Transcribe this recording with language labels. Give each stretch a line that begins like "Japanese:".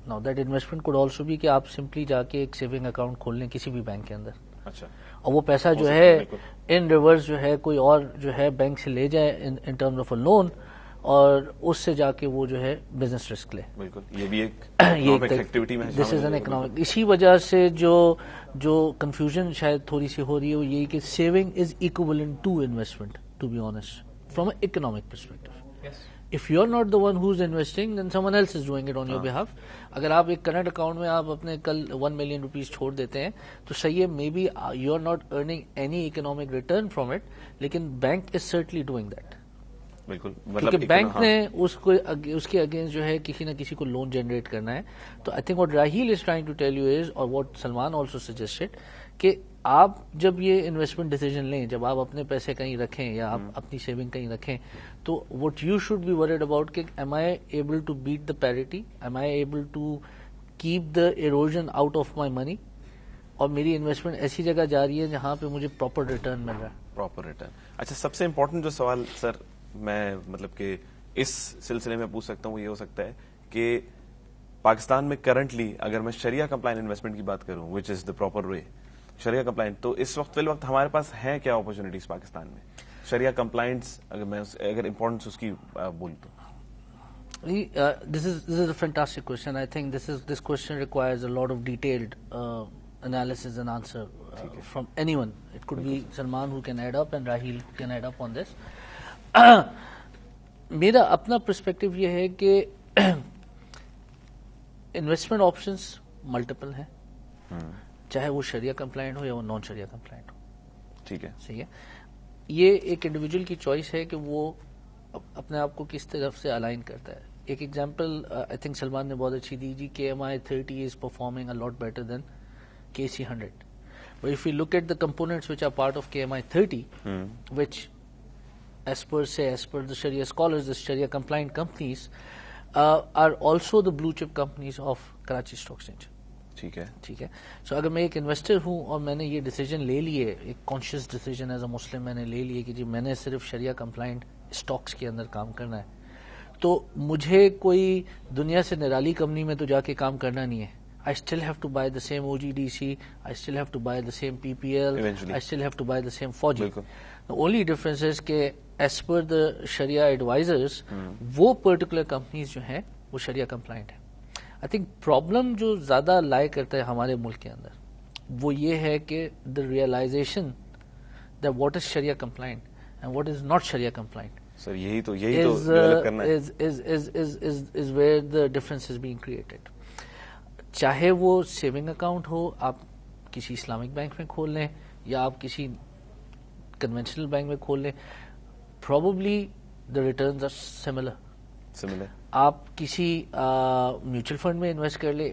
English: now that investment could also
Urdu: بھی کہ آپ سمپلی جا کے ایک سیونگ اکاؤنٹ کھول لیں کسی بھی بینک کے اندر, اور وہ پیسہ جو ہے ان ریورس جو ہے کوئی اور جو ہے بینک سے لے جائے
English: in terms of a loan,
Urdu: اور اس سے جا کے وہ جو ہے بزنس رسک لے. بالکل, یہ بھی ایک ایکٹیویٹی میں
English: This is an economic.
Urdu: اسی وجہ سے جو کنفیوژن شاید تھوڑی سی ہو رہی ہے وہ یہی کہ
English: Saving is equivalent to investment, to be honest from an economic perspective. If you are not the one who's investing, then someone else is doing it on your behalf.
Urdu: اگر آپ ایک کرنٹ اکاؤنٹ میں آپ اپنے کل 1 million rupees چھوڑ دیتے ہیں تو صحیح ہے,
English: may be you are not earning any economic return from it,
Urdu: لیکن
English: Bank is certainly doing that.
Urdu: بالکل, کیونکہ بینک نے اس کے اگینسٹ جو ہے کسی نہ کسی کو لون جنریٹ کرنا ہے. تو
English: I think what Raheel is trying to tell you is,
Urdu: اور
English: what Salman also suggested,
Urdu: کہ آپ جب یہ انویسٹمنٹ ڈیسیجن لیں, جب آپ اپنے پیسے کہیں رکھیں یا آپ اپنی سیونگ کہیں رکھیں, تو
English: what you should be worried about
Urdu: کہ
English: am I able to beat the parity, am I able to keep the erosion out of my money,
Urdu: اور میری انویسٹمنٹ ایسی جگہ جا رہی ہے جہاں پہ مجھے پراپر ریٹرن مل رہا ہے. Proper return. اچھا, سب سے امپورٹنٹ جو سوال سر میں مطلب کہ اس سلسلے میں پوچھ سکتا ہوں وہ یہ ہو سکتا ہے کہ پاکستان میں کرنٹلی اگر میں شریعہ کمپلائنٹ انویسٹمنٹ کی بات کروں,
English: which is the proper way,
Urdu: Shariah compliant, تو اس وقت فی الوقت ہمارے پاس ہیں کیا اپرچونیٹیز پاکستان میں شریعہ کمپلائنٹس, اگر امپورٹنس اس کی بولوں تو.
English: This is a fantastic question. I think this question requires a lot of detailed analysis and answer from anyone. It could be Salman who can add up and Raheel who can add up on this.
Urdu: میرا اپنا perspective یہ ہے کہ investment options multiple ہیں, چاہے وہ شریعہ compliant ہو یا وہ نان شریعہ کمپلائنٹ ہو. ٹھیک ہے, صحیح ہے. یہ ایک انڈیویجول کی چوائس ہے کہ وہ اپنے آپ کو کس طرف سے الائن کرتا ہے. ایک ایگزامپل آئی تھنک سلمان نے بہت اچھی دی جی,
English: KMI30 is performing a lot better than KC100. But if we look at the components which are part of KMI30, which as per the Sharia scholars, the Sharia compliant companies are also the blue chip companies of Karachi Stock Exchange.
Urdu: ٹھیک ہے. سو اگر میں ایک investor ہوں اور میں نے یہ ڈیسیجن لے لیے, ایک کانشیس ڈیسیجن
English: as a Muslim
Urdu: میں نے لے لیے کہ جی میں نے صرف شریعہ کمپلائنٹ اسٹاکس کے اندر کام کرنا ہے, تو مجھے کوئی دنیا سے نرالی کمپنی میں تو جا کے کام کرنا نہیں ہے.
English: I still have to buy the same OGDC, I still have to buy the same PPL, eventually. I still have to buy the same FOGI. The only difference is کہ as per the Sharia advisors,
Urdu: وہ particular companies جو ہیں وہ Sharia compliant ہیں.
English: I think problem
Urdu: جو زیادہ لائے کرتا ہے ہمارے ملک کے اندر وہ یہ ہے کہ
English: the realization that what is Sharia compliant and what is not Sharia compliant.
Urdu: Sir, یہی تو develop کرنا ہے.
English: is where the difference is being created.
Urdu: چاہے وہ سیونگ اکاؤنٹ ہو, آپ کسی اسلامک بینک میں کھول لیں یا آپ کسی کنونشنل بینک میں کھول لیں,
English: Probably the returns are similar.
Urdu: آپ کسی میوچل فنڈ میں انویسٹ کر لیں.